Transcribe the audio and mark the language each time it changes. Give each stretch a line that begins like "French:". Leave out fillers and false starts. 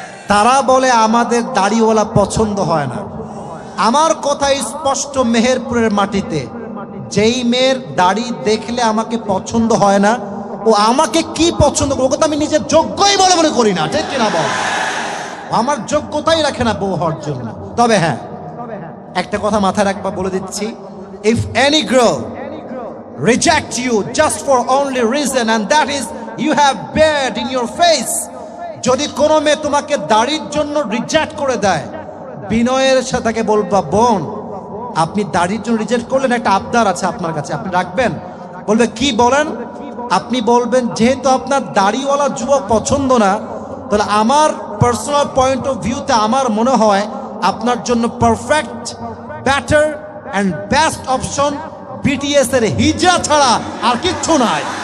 Bangla: তারা বলে আমাদের দাড়িওয়ালা পছন্দ হয় না। আমার কথা স্পষ্ট, মেহেরপুরের মাটিতে যেই মেয়ের দাড়ি দেখলে আমাকে পছন্দ হয় না, ও আমাকে কি পছন্দ করবে? ওকে তো আমি নিজের যোগ্যই বলে মনে করি না। ঠিক কিনা বল? আমার যোগ্যতাই রাখে না বউ হওয়ার জন্য। তবে হ্যাঁ, একটা কথা মাথায় রাখবা, বলে দিচ্ছি,
English: If any girl reject you just for only reason, and that is you have beard in your face.
Bangla: যদি কোনো মেয়ে তোমাকে দাড়ির জন্য রিজেক্ট করে দেয়, বিনয়ের সাথে তাকে বলবা, বোন আপনি দাড়ির জন্য রিজেক্ট করলেন, একটা আবদার আছে আপনার কাছে, আপনি রাখবেন? বলবে কি বলেন? আপনি বলবেন যেহেতু আপনার দাড়িওয়ালা যুবক পছন্দ না, তাহলে আমার
English: personal point of ভিউতে
Bangla: আমার মনে হয় আপনার জন্য
English: perfect, better and best option
Bangla: BTS এর হিজরা ছাড়া আর কিচ্ছু নাই।